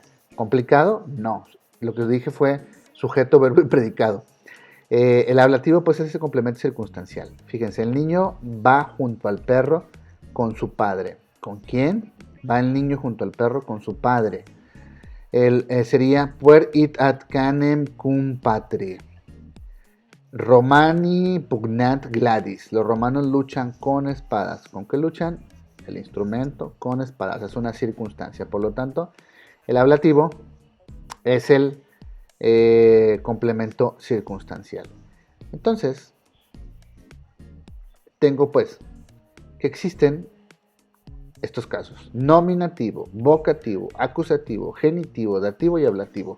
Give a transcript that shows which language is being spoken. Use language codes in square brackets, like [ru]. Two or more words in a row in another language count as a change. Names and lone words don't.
[es] ¿Complicado? No. Lo que dije fue sujeto, verbo y predicado. El ablativo pues es ese complemento circunstancial. Fíjense, el niño va junto al perro con su padre. ¿Con quién? Va el niño junto al perro con su padre. [la] Sería puer it ad canem cum patri. Romani pugnat gladis. [es] Los romanos luchan con espadas. ¿Con qué luchan? El instrumento con espadas. Es una circunstancia. Por lo tanto, el ablativo es el complemento circunstancial. Entonces, tengo pues que existen estos casos: nominativo, vocativo, acusativo, genitivo, dativo y ablativo.